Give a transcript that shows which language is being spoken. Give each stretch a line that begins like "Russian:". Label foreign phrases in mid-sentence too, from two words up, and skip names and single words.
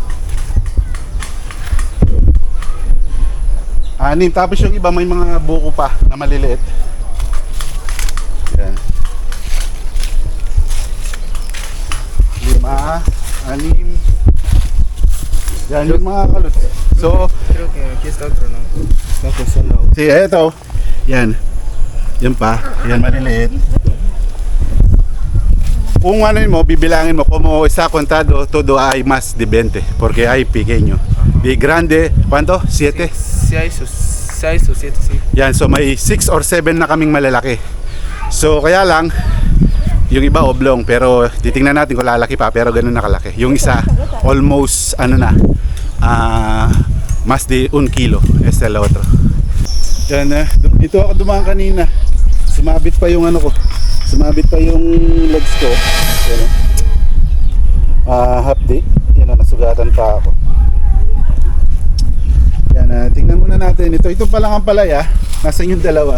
Filipino: 6 tapos yung iba may mga buko pa na maliliit. Yan. 5, 6. Yan yung mga kalot. So,
Spanish: Creo que aquí está otro, ¿no? Está pensando.
Filipino: si eto. Yan. Yan pa. Yan maliliit. Kung ano mo, bibilangin mo,
Spanish: como está contado, todo hay más de 20, porque hay pequeño. Di grande, ¿cuánto? 7? 6 o 7, sí.
Filipino: Yan, so may 6 or 7 na kaming malalaki. So kaya lang, yung iba oblong, pero titingnan natin kung lalaki pa, pero ganun na kalaki. Yung isa, almost,
Spanish: mas de 1 kilo, este el otro.
Filipino: Yan, dito ako dumaan kanina. Sumabit pa yung sumabit pa yung legs ko. Yan, half day. Yan, nasugatan pa ako. Yan, tingnan muna natin. Ito pa lang ang palaya. Nasaan yung dalawa?